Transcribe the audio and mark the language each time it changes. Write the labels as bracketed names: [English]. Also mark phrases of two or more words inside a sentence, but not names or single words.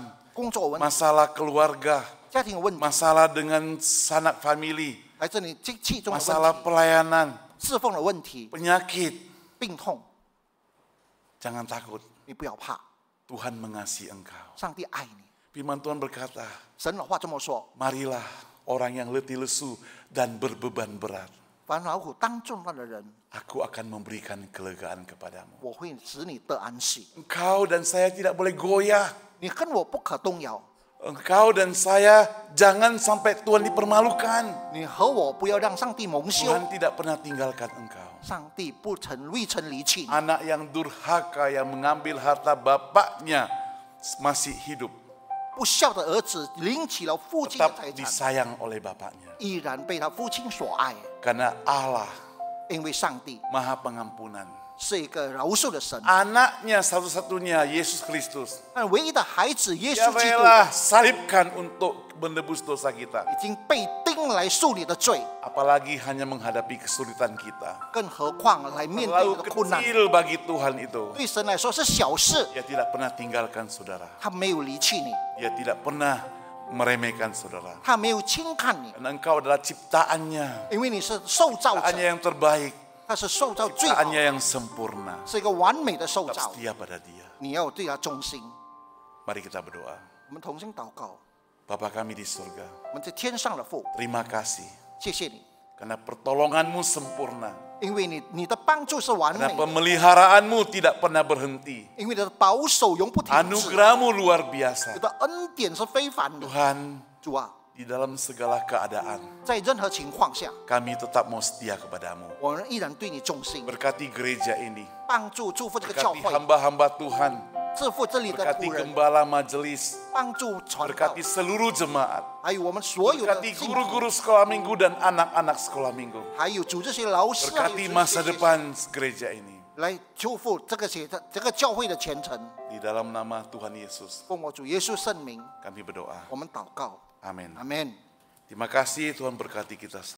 [Chinese] 工作问题、 [Indonesian] masalah keluarga, [Chinese] 家庭有问题， [Indonesian] masalah dengan sanak family, [Chinese] 来自你经济中的 [Indonesian] masalah [Chinese] 问题、 [Indonesian] pelayanan, [Chinese] 侍奉的问题、 [Indonesian] penyakit. [Chinese] 病痛， [Indonesian] Jangan takut, [Chinese] 你不要怕， [Indonesian] Tuhan mengasihi engkau. [Chinese] 上帝爱你。 [Indonesian] Firman Tuhan berkata, [Chinese] 神的话这么说： [Indonesian] marilah orang yang letih lesu dan berbeban berat. [Chinese] 凡劳苦当重担的人， [Indonesian] Aku akan memberikan kelegaan kepadamu. [Chinese] 我会使你得安息。 [Indonesian] Engkau dan saya tidak boleh goyah. [Chinese] 你跟我不可动摇， [Indonesian] Engkau dan saya jangan sampai Tuhan dipermalukan. [Chinese] 你和我不要让上帝蒙羞。 [Indonesian] Tuhan tidak pernah tinggalkan engkau. [Chinese] 上帝未曾离弃你。 [Indonesian] Anak yang durhaka yang mengambil harta bapaknya masih hidup. [Chinese] 不孝的儿子领起了父亲的 [Indonesian] Tetap [Chinese] 财产， [Indonesian] disayang oleh bapaknya. [Chinese] 依然被他父亲所爱， [Indonesian] Karena Allah [Chinese] 因为上帝 [Indonesian] Maha Pengampunan. [Chinese] 是一个饶恕的神。 [Indonesian] Anaknya satu-satunya Yesus Kristus. [Chinese] 但唯一的孩子耶 [Indonesian] Dia [Chinese] 稣基督 [Indonesian] rela salibkan untuk menebus dosa kita. [Chinese] 已经被钉来赎你的罪， [Indonesian] Apalagi hanya menghadapi kesulitan kita. [Chinese] 更何况来面对 [Indonesian] Terlalu [Chinese] 你的困难， [Indonesian] kecil bagi Tuhan itu. [Chinese] 对神来说是小事。 [Indonesian] Dia tidak pernah tinggalkan saudara. [Chinese] 他没有离弃你， [Indonesian] Dia tidak pernah meremehkan saudara. [Chinese] 他没有轻看你， [Indonesian] Karena engkau adalah ciptaannya. [Chinese] 因为你是受造者， [Indonesian] Ciptaannya yang terbaik. [Chinese] 他是受造最好， [Indonesian] Ciptaannya yang sempurna. [Chinese] 是一个完美的受 [Indonesian] Tetap [Chinese] 造， [Indonesian] setia pada dia. [Chinese] 你要对他忠心。 [Indonesian] Mari kita berdoa. [Chinese] 我们同心祷告， [Indonesian] Bapa kami di surga, [Chinese] 我们在天上的父， [Indonesian] terima kasih [Chinese] 谢谢你， [Indonesian] karena pertolonganmu sempurna. [Chinese] 因为你的帮助是完 [Indonesian] Karena [Chinese] 美的， [Indonesian] pemeliharaanmu tidak pernah berhenti. [Chinese] 因为你的保守永不停止， [Indonesian] Anugerahmu luar [Chinese] 你 [Indonesian] biasa. [Chinese] 的恩典是非凡的。 [Indonesian] Tuhan, [Chinese] 主啊， [Indonesian] di dalam segala keadaan, [Chinese] 在任何情况下， [Indonesian] kami tetap mau setia kepadamu. [Chinese] 我们依然对你忠心， [Indonesian] Berkati gereja ini, [Chinese] 帮助祝福这个教 [Indonesian] berkati [Chinese] 会， [Indonesian] hamba-hamba Tuhan, [Chinese] 祝福这里的 [Indonesian] berkati [Chinese] 仆人， [Indonesian] gembala majelis, [Chinese] 帮助传道， [Indonesian] berkati seluruh jemaat, [Chinese] 还有我们所有的 [Indonesian] berkati [Chinese] 信徒， [Indonesian] guru-guru sekolah minggu dan anak-anak sekolah minggu. [Chinese] 还有组织些老师，还有 [Indonesian] Berkati [Chinese] 这 [Indonesian] masa [Chinese] 些 [Indonesian] depan gereja ini. [Chinese] 来祝福这个教会的前程。 [Indonesian] Di dalam nama Tuhan Yesus, [Chinese] 奉我主耶稣圣名， [Indonesian] kami berdoa. [Chinese] 我们祷告， [Indonesian] Amin. [Chinese] 阿门。 [Indonesian] Terima kasih Tuhan berkati kita.